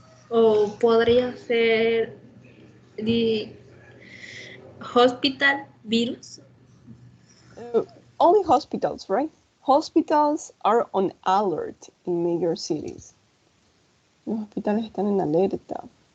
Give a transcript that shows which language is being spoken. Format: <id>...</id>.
<es>O podría ser hospital virus.</es> <en>Only hospitals, right? Hospitals are on alert in major cities.</en> <es>Los hospitales están en alerta.</es>